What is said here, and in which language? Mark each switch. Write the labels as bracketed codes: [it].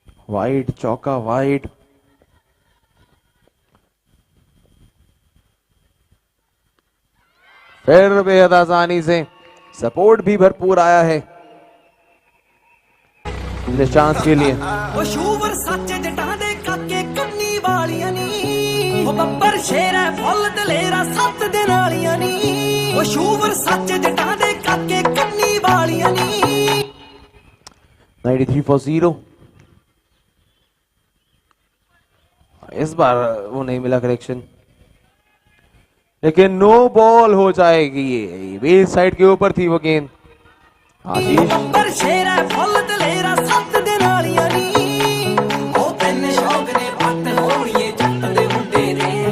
[hi] Wide चौका, wide, फिर बेहद आसानी से सपोर्ट भी भरपूर आया है निशांत के लिए। [pa] ਉਹ ਸ਼ੂਵਰ ਸੱਚ ਜਟਾਂ ਦੇ ਕਾਕੇ ਕੰਨੀ ਵਾਲੀਆਂ ਨੀ ਉਹ ਬੱਬਰ ਸ਼ੇਰ ਹੈ ਫੁੱਲ ਦਲੇਰਾ 7 ਦਿਨ ਵਾਲੀਆਂ ਨੀ ਉਹ ਸ਼ੂਵਰ ਸੱਚ ਜਟਾਂ ਦੇ ਕਾਕੇ ਕੰਨੀ ਵਾਲੀਆਂ ਨੀ [en] 93 for 0। [hi] इस बार वो नहीं मिला करेक्शन, लेकिन नो बॉल हो जाएगी। ये बेस साइड के ऊपर थी वो गेंद। आशीष [pa] ਬੱਬਰ ਸ਼ੇਰ ਹੈ ਫੁੱਲ ਦਲੇਰਾ 7 ਦਿਨ ਵਾਲੀਆਂ ਨੀ ਉਹ ਤਿੰਨ ਸ਼ੌਕ ਨੇ ਵੱਟ ਹੋਣੀਏ ਜੱਟ ਦੇ ਮੁੰਡੇ ਦੇ